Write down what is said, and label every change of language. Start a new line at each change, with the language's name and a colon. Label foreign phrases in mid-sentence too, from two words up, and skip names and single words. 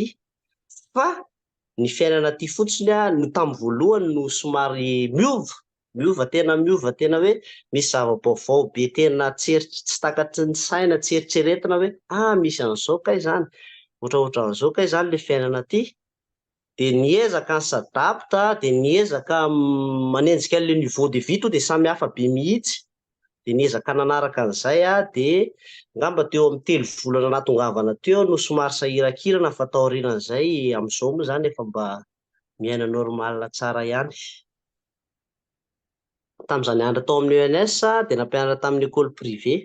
Malagasy: Fa ny fiainana aty fotsiny no tamin'ny voalohany no somary tena hoe misy zava-baovao be tena tsy takatry ny saina, tsy eritreretina hoe misy an'izao kay zany, ohatrohatran'izao kay zany le fiainana aty. De niezaka ny s'adapte, de niezaka manenjika an'le
French: niveau de vie
Malagasy: to de samy hafa be mihitsy, de niezaka nanaraka an'izay de ngamba teo amin'ny 3 volana natongavana teo no somary sahirakirana, fa taorian'izay amin'izao moa zany efa mba miaina normal tsara ihany. Tamin'izaho nianatra tao amin'ny ENS de nampianatra tamin'ny
French: école privée.